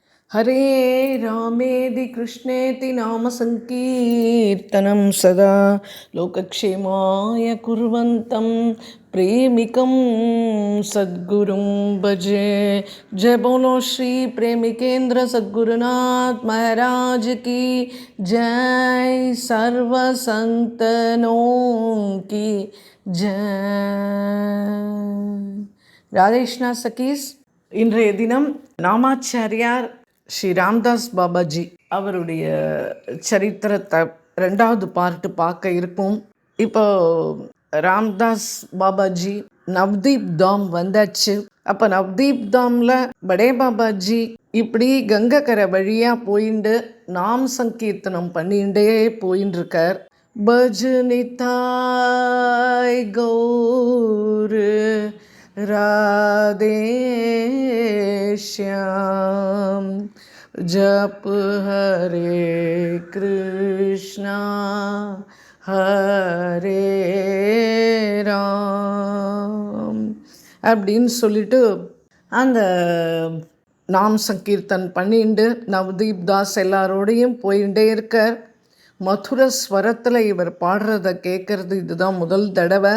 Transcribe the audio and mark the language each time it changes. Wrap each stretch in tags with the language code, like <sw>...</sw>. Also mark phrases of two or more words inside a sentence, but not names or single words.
<sa>हरे रामेति कृष्णेति नाम संकीर्तनं सदा लोकक्षेमाय कुर्वन्तं प्रेमिकं सद्गुरुं भजे।</sa> <hi>जय बोलो श्री प्रेमिकेंद्र सद्गुरुनाथ महाराज की जय। सर्व संतनों की जय।</hi> <ta>ராதேஷ்னா சகீஸ், இன்றைய தினம் நாமாச்சாரியார் ஸ்ரீ ராம்தாஸ் பாபாஜி அவருடைய சரித்திரத்தை ரெண்டாவது பார்ட்டு பார்க்க இருக்கும். இப்போ ராம்தாஸ் பாபாஜி நவ்தீப் தாம் வந்தாச்சு. அப்போ நவ்தீப் தாமில் படே பாபாஜி இப்படி கங்கக்கரை வழியாக போயிண்டு நாம் சங்கீர்த்தனம் பண்ணிகிட்டே போயின்னு இருக்கார். பஜ்னிதாய் கௌர்</ta> <hi>राधे श्याम जप हरे कृष्णा</hi> <ta>ஹரே ராம் அப்படின்னு சொல்லிட்டு அந்த நாம் சங்கீர்த்தன் பண்ணிட்டு நவ்தீப் தாஸ் எல்லாரோடையும் போயிட்டே இருக்கார். மதுர ஸ்வரத்தில் இவர் பாடுறத கேட்கறது இதுதான் முதல் தடவை.</ta>